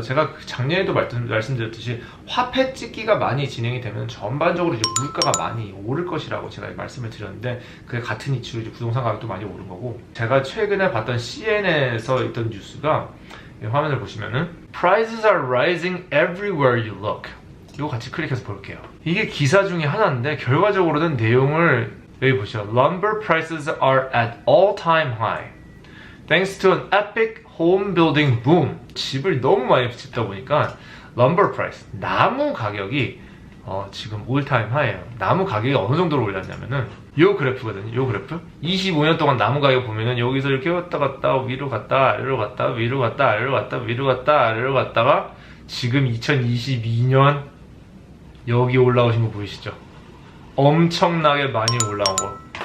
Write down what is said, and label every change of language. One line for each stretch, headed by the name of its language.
Korean: 제가 작년에도 말씀드렸듯이 화폐 찍기가 많이 진행이 되면 전반적으로 이제 물가가 많이 오를 것이라고 제가 말씀을 드렸는데, 그게 같은 이치로 이제 부동산 가격도 많이 오른 거고, 제가 최근에 봤던 CNN에서 있던 뉴스가, 화면을 보시면은
English: Prices are rising everywhere you look.
Korean: 이거 같이 클릭해서 볼게요. 이게 기사 중에 하나인데 결과적으로는 내용을 여기 보시죠.
English: Lumber prices are at all-time high thanks to an epic home building boom.
Korean: 집을 너무 많이 짓다 보니까
English: lumber price,
Korean: 나무 가격이 지금
English: all-time high
Korean: 예요. 나무 가격이 어느 정도로 올랐냐면은 요 그래프거든요. 요 그래프 25년 동안 나무 가격 보면은 여기서 이렇게 왔다 갔다 위로 갔다 아래로 갔다 위로 갔다 아래로 갔다 위로 갔다 아래로 갔다가 지금 2022년 여기 올라오신 거 보이시죠? 엄청나게 많이 올라온 거.